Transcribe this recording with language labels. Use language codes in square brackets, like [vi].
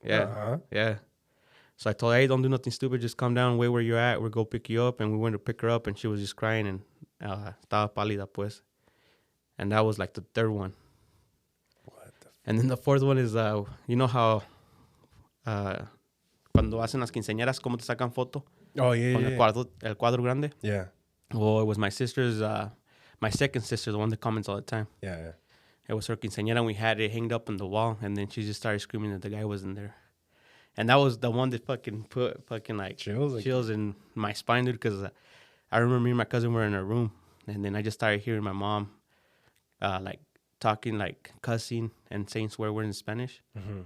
[en] Yeah, yeah. So I told her, hey, don't do nothing stupid, just calm down, wait where you're at, we'll go pick you up. And we went to pick her up and she was just crying and [es] estaba pálida pues. [en] And that was like the third one. What the and then the fourth one is, you know how... [es] cuando hacen las quinceañeras, ¿cómo te sacan foto? [en] Oh, yeah, [es] con el cuadro grande. [en] Yeah. Well, it was my sister's, my second sister, the one that comments all the time. Yeah. It was her quinceañera, and we had it hanged up on the wall, and then she just started screaming that the guy wasn't there. And that was the one that fucking put like chills in my spine, dude, because I remember me and my cousin were in a room, and then I just started hearing my mom, like, talking, like, cussing and saying swear words in Spanish. Mm-hmm.